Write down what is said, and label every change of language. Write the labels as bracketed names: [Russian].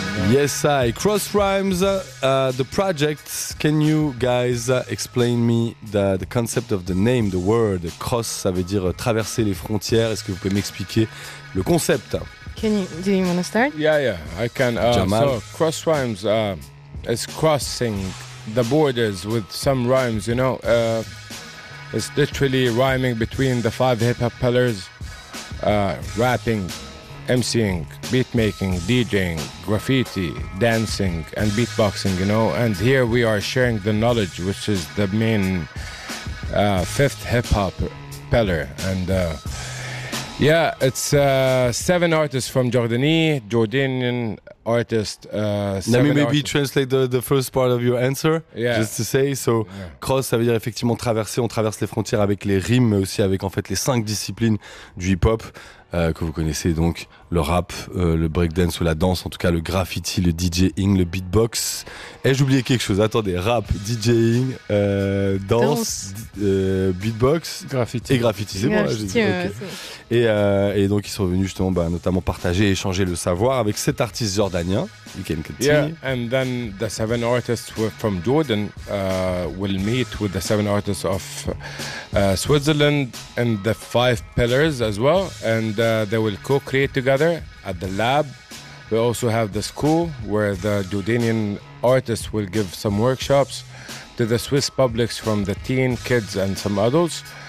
[English] Yes, I Cross Rhymes, the project. Can you guys explain me the concept of the name, the word cross? [French] Ça veut dire traverser les frontières. Est-ce que vous pouvez m'expliquer le concept? [English] Can you? Do you want to start? Yeah, yeah, I can. Jamal. So Cross Rhymes is crossing the borders with some rhymes. You know, it's literally rhyming between the five hip hop pillars, rapping, MCing, beatmaking, DJing, graffiti, dancing, and beatboxing, you know. And here we are sharing the knowledge, which is the main fifth hip-hop pillar. And yeah, it's seven artists from Jordanian artist. Let me translate the first part of your answer, just to say. [French] So cross, ça veut dire effectivement traverser, on traverse les frontières avec les rimes, mais aussi avec en fait les cinq disciplines du hip-hop. Que vous connaissez donc le rap, le breakdance ou la danse, en tout cas le graffiti, le DJing, le beatbox. Ai-je oublié quelque chose? Attendez, rap, DJing, danse, beatbox, graffiti. Et graffiti, c'est bon. [English] Graffiti, okay. [French] Et donc ils sont venus justement notamment partager et échanger le savoir avec cet artiste jordanien. [English] You can continue. Yeah, and then the seven artists from Jordan will meet with the seven artists of Switzerland and the five pillars as well. And they will co-create together at the lab. We also have the school where the Jordanian artists will give some workshops to the Swiss publics from the teen kids and some adults.